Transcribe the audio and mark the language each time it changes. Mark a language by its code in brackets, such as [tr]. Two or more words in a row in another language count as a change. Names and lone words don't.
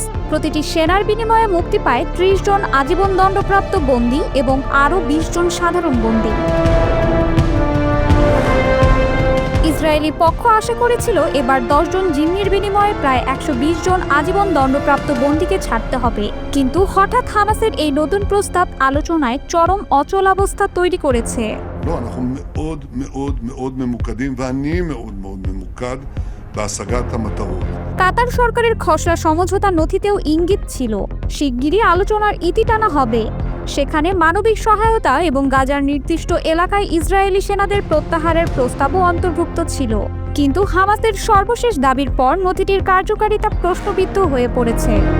[bn] প্রতিটি সেনার বিনিময়ে মুক্তি পায় ৩০ জন আজীবন দণ্ডপ্রাপ্ত বন্দী এবং আরও ২০ জন সাধারণ বন্দী। ইসরায়েলি পক্ষ আশা করেছিল এবার ১০ জন জিম্মির বিনিময়ে প্রায় ১২০ জন আজীবন দণ্ডপ্রাপ্ত বন্দীকে ছাড়তে হবে, কিন্তু হঠাৎ হামাসের এই নতুন প্রস্তাব আলোচনায় চরম অচলাবস্থা তৈরি করেছে। [he] לא, אנחנו מאוד מאוד מאוד ממוקדים, ואני מאוד מאוד ממוקד בהשגת המטרות. [bn] কাতার সরকারের খসড়া সমঝোতা নথিতেও ইঙ্গিত ছিল শিগগিরই আলোচনার ইতি টানা হবে। সেখানে মানবিক সহায়তা এবং গাজার নির্দিষ্ট এলাকায় ইসরায়েলি সেনাদের প্রত্যাহারের প্রস্তাবও অন্তর্ভুক্ত ছিল, কিন্তু হামাসের সর্বশেষ দাবির পর নথিটির কার্যকারিতা প্রশ্নবিদ্ধ হয়ে পড়েছে।